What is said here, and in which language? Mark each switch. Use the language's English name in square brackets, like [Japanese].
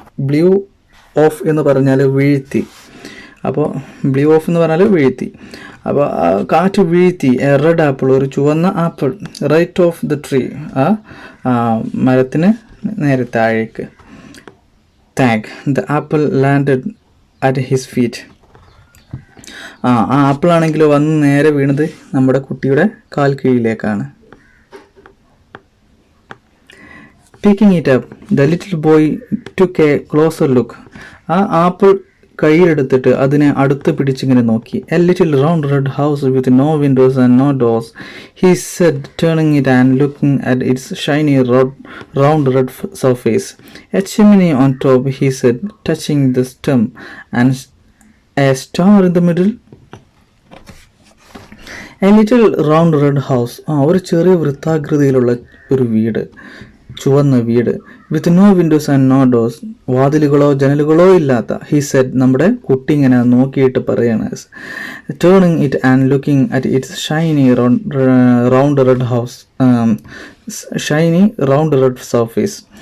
[Malayalam] Blue of എന്ന് പറഞ്ഞാൽ വീഴ്ത്തി. അപ്പോൾ ബ്ലൂ ഓഫ് എന്ന് പറഞ്ഞാൽ വീഴ്ത്തി. അപ്പോൾ ആ കാറ്റ് വീഴ്ത്തി [English] a red apple, [Malayalam] ഒരു ചുവന്ന apple, [English] right off the tree, [Malayalam] ആ മരത്തിന് നേരെ താഴേക്ക്. Tag. [English] The apple landed at his feet. [Malayalam] ആ ആപ്പിൾ ആണെങ്കിൽ വന്ന് നേരെ വീണത് നമ്മുടെ കുട്ടിയുടെ കാൽ കീഴിലേക്കാണ്. [English] Picking it up, the little boy took a closer look. [Malayalam] ആ ആപ്പിൾ കയ്യിലെടുത്തിട്ട് അതിനെ അടുത്ത് പിടിച്ചിങ്ങനെ നോക്കി. [English] A little round red house with no windows and no doors, he said, turning it and looking at its shiny round red surface. A chimney on top, he said, touching the stem, and a star in the middle. A little round red house. [Malayalam] ഒരു ചെറിയ വൃത്താകൃതിയിലുള്ള ഒരു വീട്. ചുവന്ന വീട്. [English] with no windows and no doors, [Malayalam] വാതിലുകളോ ജനലുകളോ ഇല്ലാത്ത. [English] he said, [Malayalam] നമ്മുടെ കുട്ടി ഇങ്ങനെ നോക്കിയിട്ട് പറയാണ്, [English] Turning it and looking at its shiny round red house, shiny round red surface.